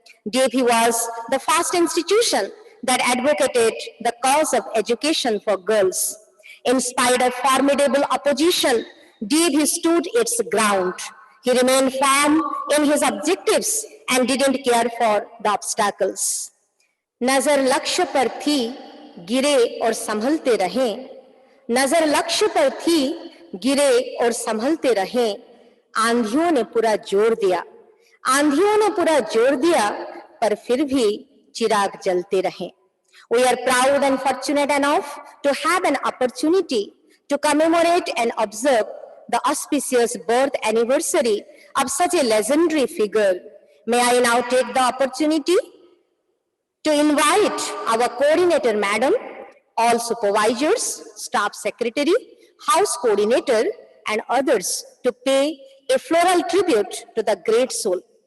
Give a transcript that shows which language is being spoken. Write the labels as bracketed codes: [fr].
[en] DAV was the first institution that advocated the cause of education for girls. In spite of formidable opposition, DAV stood its ground. He remained firm in his objectives and didn't care for the obstacles. [hi] नजर लक्ष्य पर थी, गिरे और संभलते रहे. नजर लक्ष्य पर थी, गिरे और संभलते रहे. आंधियों ने पूरा जोर दिया, आंधियों ने पूरा जोर दिया, पर फिर भी चिराग जलते रहे. [en] We are proud and fortunate enough to have an opportunity to commemorate and observe the auspicious birth anniversary of such a legendary figure. May I now take the opportunity to invite our coordinator madam, all supervisors, staff secretary, house coordinator, and others to pay a floral tribute to the great soul.